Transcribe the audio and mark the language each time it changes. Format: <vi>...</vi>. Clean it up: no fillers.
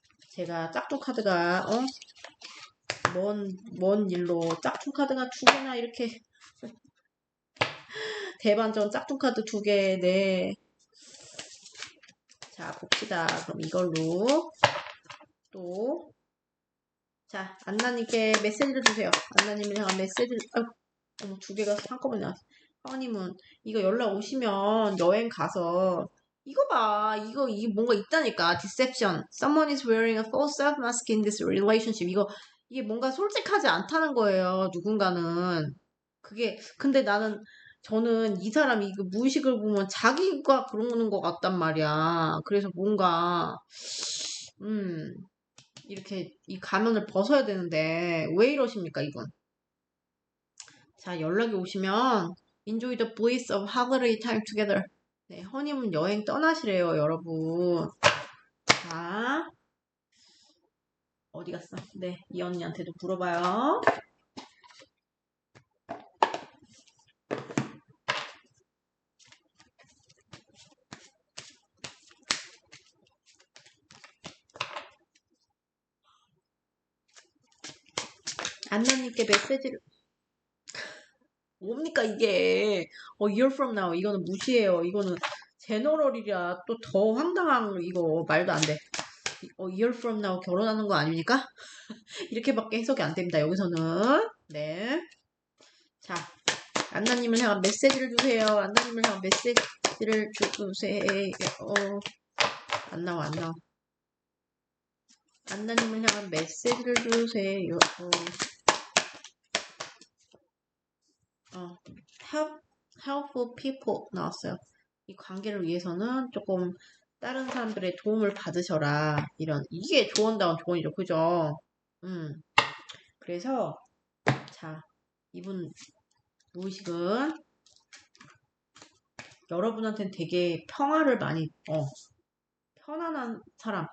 <ko>제가 짝퉁 카드가 먼 일로 짝퉁 카드가 두 개나 이렇게 대반전 짝퉁 카드 두 개, 네. 자, 봅시다. 그럼 이걸로 또 자, 안나님께 메시지를 주세요. 안나님이랑 메시지를 두 개가 한꺼번에 나왔어. 하원님은 이거 연락 오시면 여행 가서 이거 봐. 이게 뭔가 있다니까. deception.</ko> <en>Someone is wearing a false self-mask in this relationship.</en> <ko>이게 뭔가 솔직하지 않다는 거예요. 누군가는. 근데 저는 이 사람이 이거 무의식을 보면 자기가 그러는 것 같단 말이야. 그래서 뭔가, 음, 이렇게 이 가면을 벗어야 되는데, 왜 이러십니까, 이건? 자, 연락이 오시면,</ko> <en>enjoy the bliss of holiday time together.</en> <ko>네, 허니문 여행 떠나시래요, 여러분. 자, 어디 갔어? 네, 이 언니한테도 물어봐요. 안나님께 메시지를, 뭡니까, 이게.</ko> <en>year from now.</en> <ko>이거는 무시해요. 이거는 제너럴이라 또 더 황당한, 이거 말도 안 돼.</ko> <en>year from now</en> <ko>결혼하는 거 아닙니까? 이렇게밖에 해석이 안 됩니다, 여기서는. 네. 자, 안나님을 향한 메시지를 주세요. 안나님을 향한 메시지를 주세요. 안 나와, 안 나와. 안나님을 향한 메시지를 주세요.</ko> <en>helpful people</en> <ko>나왔어요. 이 관계를 위해서는 조금 다른 사람들의 도움을 받으셔라. 이게 조언다운 조언이죠. 그죠? 그래서, 자, 이분 무의식은 여러분한테는 되게 평화를 많이, 편안한 사람.</ko>